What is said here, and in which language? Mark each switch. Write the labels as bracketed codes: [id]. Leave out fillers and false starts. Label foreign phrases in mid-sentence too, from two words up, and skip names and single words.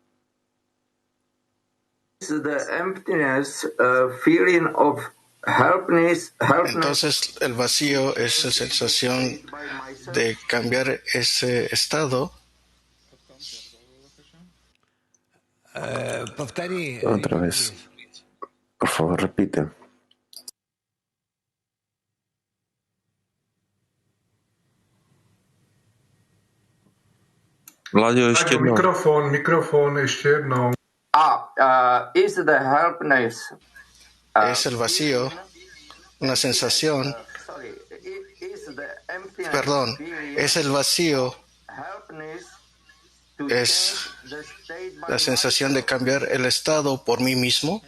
[es] Entonces el vacío es la sensación de cambiar ese estado. Otra vez. Por favor, repite. [cs] Vladio, ještě jednou. Mikrofon, ještě jednou. [en] Is the helpness [es] es el vacío, una sensación, perdón, es el vacío, es la sensación de cambiar el estado por mí mismo.